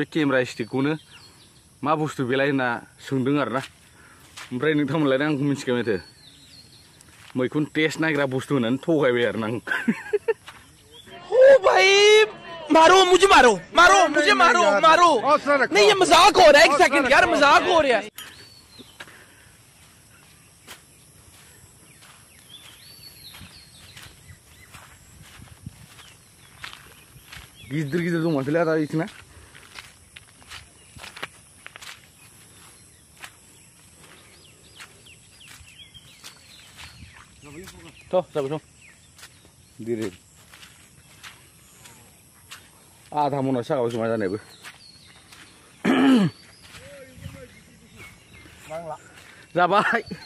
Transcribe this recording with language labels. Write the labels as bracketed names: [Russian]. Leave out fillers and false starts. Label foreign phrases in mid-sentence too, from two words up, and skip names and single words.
[Bodo] केमेरा स्टिकखौनो मा बुस्थु बेलाय होनना सोंदों आरोना ओमफ्राय नोंथांमोनलाय आंखौ मिथिखायो माथो मैखुन टेस्ट नायग्रा बुस्थु होननानै थगायबाय आरोना आं [Hindi] ओ भाई मारो मुझे मारो नहीं ये मजाक हो रहा है एक सेकंड यार मजाक हो रहा है [Bodo] गिदिर दं माथोलै आदा इथिंना जाबाय दिरै आधा मनावसो जागाबाय जमा जानायबो जाबाय